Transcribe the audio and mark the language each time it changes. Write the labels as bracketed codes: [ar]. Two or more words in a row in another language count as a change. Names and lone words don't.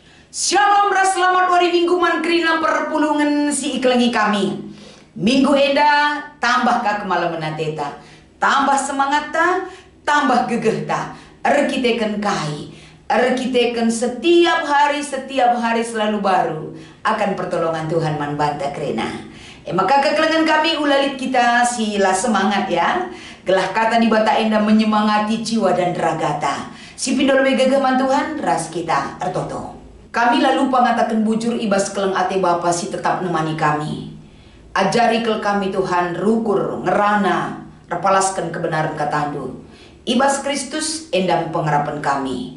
[btx] Shalom ras selamat hari Minggu mankrina perpulungan si iklengi kami. Minggu enda tambah ka kemalaman teta, tambah semangat ta, tambah gegeh ta. Erkiteken kai, erkiteken setiap hari selalu baru akan pertolongan Tuhan man banta krena. Maka kekelengan kami ulalit kita sila semangat ya. Gelah kata di bata enda [id] menyemangati jiwa dan ragata. [btx] Si pindol gegeh man Tuhan ras kita ertoto. Kami lalu pangatakan bujur ibas keleng ate Bapa si tetap nemani kami. Ajari kel kami Tuhan rukur ngerana repalaskan kebenaran katandu. Ibas Kristus endam pengharapan kami.